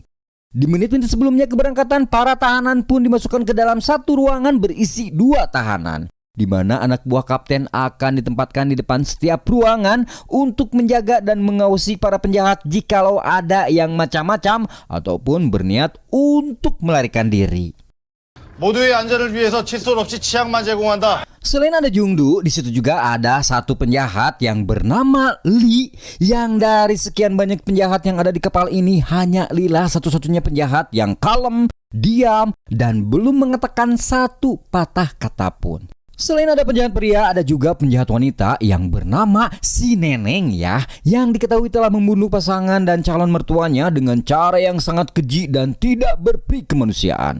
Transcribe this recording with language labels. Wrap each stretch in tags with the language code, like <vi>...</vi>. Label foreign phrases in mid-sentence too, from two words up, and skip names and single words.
<id>Di menit-menit sebelumnya keberangkatan, para tahanan pun dimasukkan ke dalam satu ruangan berisi 2 tahanan. Di mana anak buah kapten akan ditempatkan di depan setiap ruangan untuk menjaga dan mengawasi para penjahat jikalau ada yang macam-macam ataupun berniat untuk melarikan diri.</id> <ko>모두의 안전을 위해서 칫솔 없이 치약만 제공한다.</ko> <id>Selain ada Jung-do, di situ juga ada satu penjahat yang bernama Lee, yang dari sekian banyak penjahat yang ada di kapal ini hanya Lee lah satu-satunya penjahat yang kalem, diam, dan belum mengatakan satu patah kata pun. Selain ada penjahat pria, ada juga penjahat wanita yang bernama si Neneng ya, yang diketahui telah membunuh pasangan dan calon mertuanya dengan cara yang sangat keji dan tidak berperi kemanusiaan.</id>